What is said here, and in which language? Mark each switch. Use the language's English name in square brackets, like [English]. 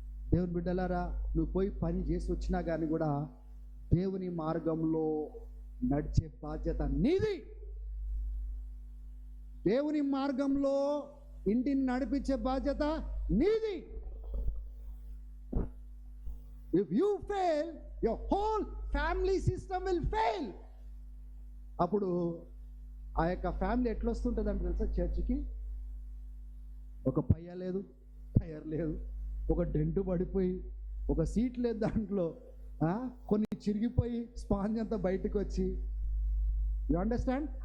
[Telugu] దేవుని బిడ్డలారా, నువ్వు పోయి పని చేసి వచ్చినా కానీ కూడా దేవుని మార్గంలో నడిచే బాధ్యత నీది. దేవుని మార్గంలో ఇంటిని నడిపించే బాధ్యత నీది. [English] If you fail, your whole family system will fail. [Telugu] అప్పుడు ఆ యొక్క ఫ్యామిలీ ఎట్లా వస్తుంటుంది అంటే తెలుసా, చర్చికి ఒక పయ్య లేదు, టైర్ లేదు, ఒక డెంటు పడిపోయి, ఒక సీట్ లేదు దాంట్లో, కొన్ని చిరిగిపోయి స్పాంజ్ అంతా బయటకు వచ్చి, [English] You understand?